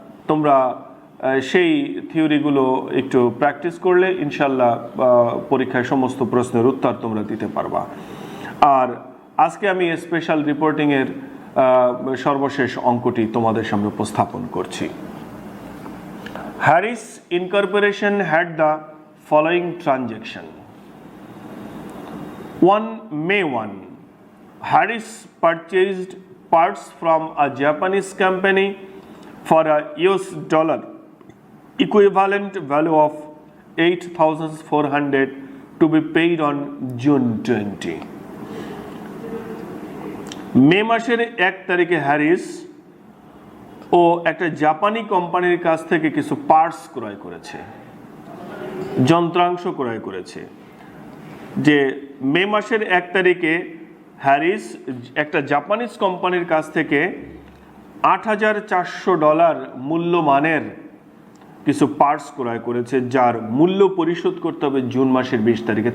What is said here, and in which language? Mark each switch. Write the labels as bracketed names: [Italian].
[Bangla] তোমরা সেই থিওরিগুলো একটু প্র্যাকটিস করলে ইনশাল্লাহ পরীক্ষায় সমস্ত প্রশ্নের উত্তর তোমরা দিতে পারবা। আর আজকে আমি স্পেশাল রিপোর্টিংয়ের সর্বশেষ অঙ্কটি তোমাদের সামনে উপস্থাপন করছি। [English] Harris incorporation had the following transaction. 1 May 1, Harris purchased parts from a Japanese company for a US dollar equivalent value of 8,400 to be paid on June 20. [Bangla] মে মাসের 1 তারিখে হ্যারিস ও একটা জাপানি কোম্পানির কাছ থেকে কিছু পার্টস ক্রয় করেছে, যন্ত্রাংশ ক্রয় করেছে। যে মে মাসের 1 তারিখে হ্যারিস একটা জাপানিজ কোম্পানির কাছ থেকে $8,400 মূল্যমানের কিছু পার্টস ক্রয় করেছে, যার মূল্য পরিশোধ করতে হবে জুন মাসের 20 তারিখে।